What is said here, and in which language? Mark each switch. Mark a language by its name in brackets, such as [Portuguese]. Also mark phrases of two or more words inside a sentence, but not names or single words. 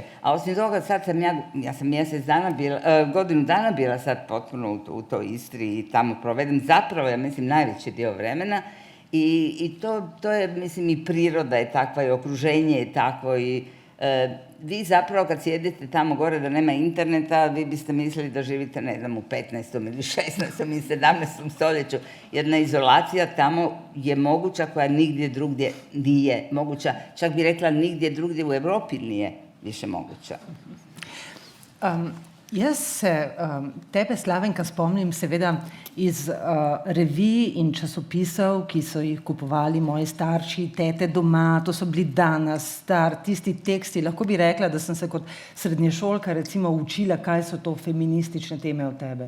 [Croatian] A osim toga, sad sam ja sam godinu dana bila sad potpuno u toj Istri i tamo provedem zapravo, ja mislim, najveći dio vremena i to je, mislim, i priroda je takva i okruženje je takvo i vi zapravo kad sjedite tamo gore da nema interneta, vi biste mislili da živite, ne znam, u 15. ili 16. ili 17. stoljeću. Jedna izolacija tamo je moguća koja nigdje drugdje nije moguća. Čak bi rekla nigdje drugdje u Europi nije više moguća. [Slovenian] Jaz se tebe, Slavenka, spomnim seveda iz revij in časopisov, ki so jih kupovali moji starši, tete doma, to so bili Danas, Star, tisti teksti. Lahko bi rekla, da sem se kot srednješolka recimo učila, kaj so to feministične teme o tebe.